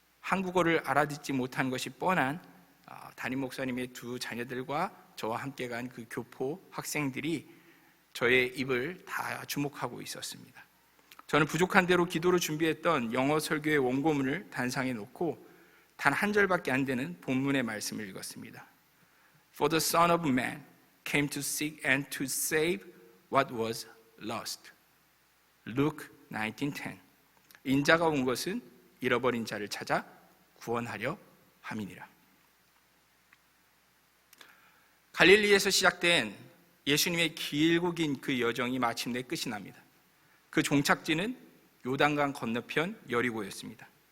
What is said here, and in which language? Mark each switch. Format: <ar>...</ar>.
<ko>한국어를 알아듣지 못한 것이 뻔한 담임 목사님의 두 자녀들과 저와 함께 간 그 교포 학생들이 저의 입을 다 주목하고 있었습니다. 저는 부족한 대로 기도로 준비했던 영어 설교의 원고문을 단상에 놓고 단 한 절밖에 안 되는 본문의 말씀을 읽었습니다.</ko> <en>For the Son of Man came to seek and to save what was lost. Luke 19:10.</en> <ko>인자가 온 것은 잃어버린 자를 찾아 구원하려 함이니라. 갈릴리에서 시작된 예수님의 길고 긴 그 여정이 마침내 끝이 납니다. 그 종착지는 요단강 건너편 여리고였습니다.</ko>